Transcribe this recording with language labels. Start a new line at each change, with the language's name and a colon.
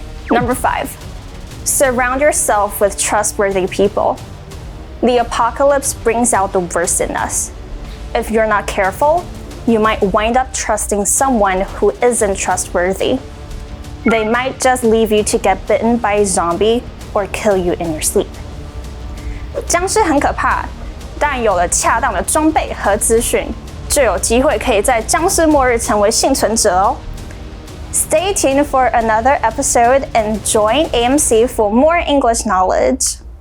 English: Number 5, surround yourself with trustworthy people.The apocalypse brings out the worst in us. If you're not careful, you might wind up trusting someone who isn't trustworthy. They might just leave you to get bitten by a zombie or kill you in your sleep.
Chinese: 僵尸很可怕，但有了恰当的装备和资讯，就有机会可以在僵尸末日成为幸存者哦。
English: Stay tuned for another episode and join AMC for more English knowledge.